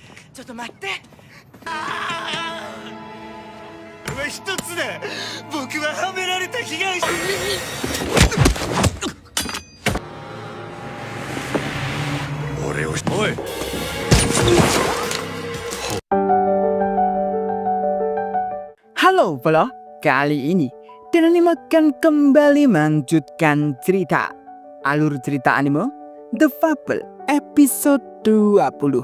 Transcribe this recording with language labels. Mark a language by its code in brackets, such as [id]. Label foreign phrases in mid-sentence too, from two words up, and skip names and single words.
[ja] ちょっと待って。一つで僕ははめられた被害者。俺をおい。 [id] Halo Vlog, kali ini Dan Anime akan kembali melanjutkan cerita alur cerita anime The Fable episode 20.